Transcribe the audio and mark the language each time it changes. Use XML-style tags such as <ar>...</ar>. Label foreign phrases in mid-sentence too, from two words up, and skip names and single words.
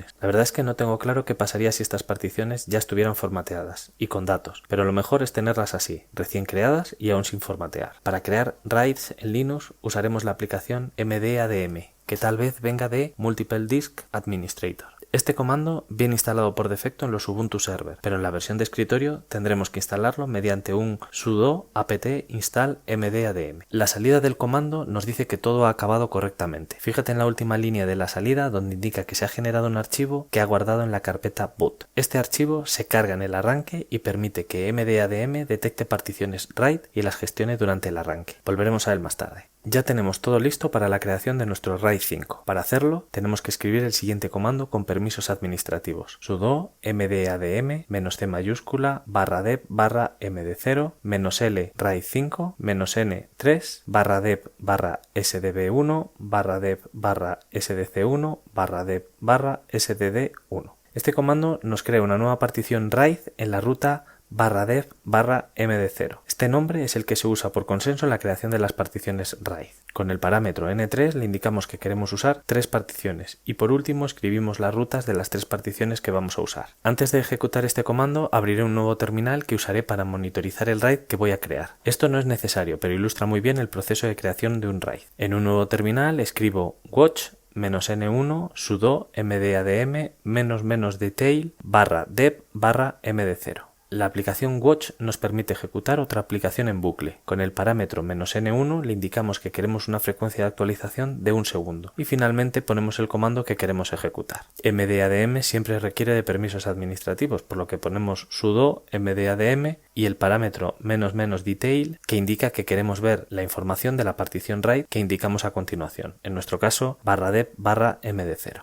<es>La verdad es que no tengo claro qué pasaría si estas particiones ya estuvieran formateadas y con datos, pero lo mejor es tenerlas así, recién creadas y aún sin formatear. Para crear RAIDs en Linux usaremos la aplicación mdadm, que tal vez venga de</es> <en>Multiple Disk Administrator.</en> <es>Este comando viene instalado por defecto en los Ubuntu Server, pero en la versión de escritorio tendremos que instalarlo mediante un sudo apt install mdadm. La salida del comando nos dice que todo ha acabado correctamente. Fíjate en la última línea de la salida donde indica que se ha generado un archivo que ha guardado en la carpeta boot. Este archivo se carga en el arranque y permite que mdadm detecte particiones RAID y las gestione durante el arranque. Volveremos a él más tarde. Ya tenemos todo listo para la creación de nuestro RAID 5. Para hacerlo, tenemos que escribir el siguiente comando con permisos administrativos. Sudo mdadm -c mayúscula /dev /md0 -l RAID 5 -n 3 /dev /sdb1 /dev /sdc1 /dev /sdd1. Este comando nos crea una nueva partición RAID en la ruta /dev /md0. Este nombre es el que se usa por consenso en la creación de las particiones RAID. Con el parámetro n3 le indicamos que queremos usar 3 particiones y por último escribimos las rutas de las 3 particiones que vamos a usar. Antes de ejecutar este comando abriré un nuevo terminal que usaré para monitorizar el RAID que voy a crear. Esto no es necesario, pero ilustra muy bien el proceso de creación de un RAID. En un nuevo terminal escribo watch -n1 sudo mdadm -detail /dev /md0. La aplicación Watch nos permite ejecutar otra aplicación en bucle. Con el parámetro -n1 le indicamos que queremos una frecuencia de actualización de 1 segundo y finalmente ponemos el comando que queremos ejecutar. mdadm siempre requiere de permisos administrativos, por lo que ponemos sudo mdadm y el parámetro -detail que indica que queremos ver la información de la partición RAID que indicamos a continuación, en nuestro caso /dev /md0.</es>